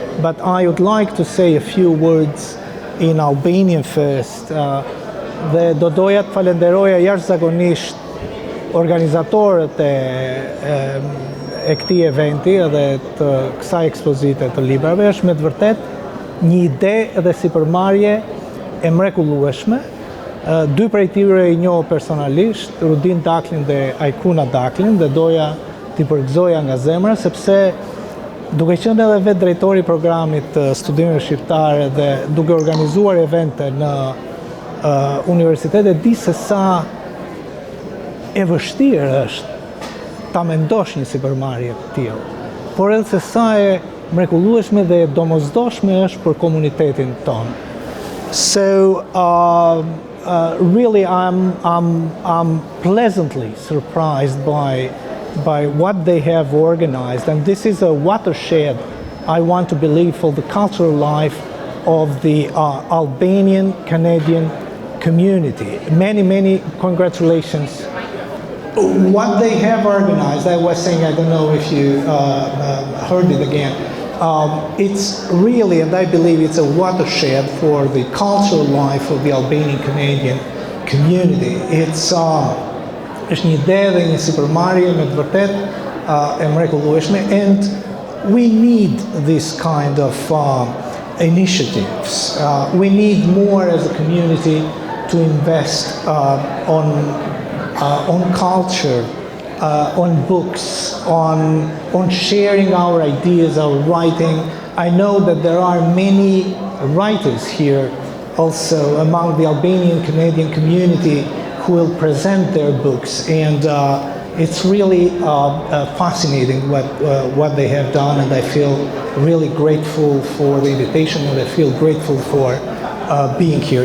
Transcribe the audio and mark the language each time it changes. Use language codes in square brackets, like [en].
[en] But I would like to say a few words in Albanian first. [sq] Dhe do doja të falenderoja jashtëzakonisht organizatorët e këtij eventi edhe të kësaj ekspozite të librave. Është me të vërtet një ide dhe sipërmarrje e mrekullueshme. Dy prej tyre i njoh personalisht, Rudin Daklin dhe Ajkuna Daklin, dhe doja t'i përgëzoja nga zemra, sepse duke qenë edhe vetë drejtori i programit të studimeve shqiptare dhe duke organizuar evente në universitete, di se sa e vështirë është ta mendosh një sipërmarrje të tillë, por edhe se sa e mrekullueshme dhe e domosdoshme është për komunitetin tonë. [en] So really I'm pleasantly surprised by what they have organized, and this is a watershed, I want to believe, for the cultural life of the Albanian Canadian community. Many congratulations. What they have organized, I was saying, I don't know if you heard it again, it's really, and I believe it's a watershed for the cultural life of the Albanian Canadian community. [sq] It's është një ide dhe një sipërmarrje me të vërtet e mrekullueshme, [en] and we need this kind of initiatives. We need more as a community to invest on culture on books, on sharing our ideas, our writing. I know that there are many writers here also among the Albanian Canadian community who will present their books, and it's really fascinating what they have done, and I feel really grateful for the invitation, and I feel grateful for being here.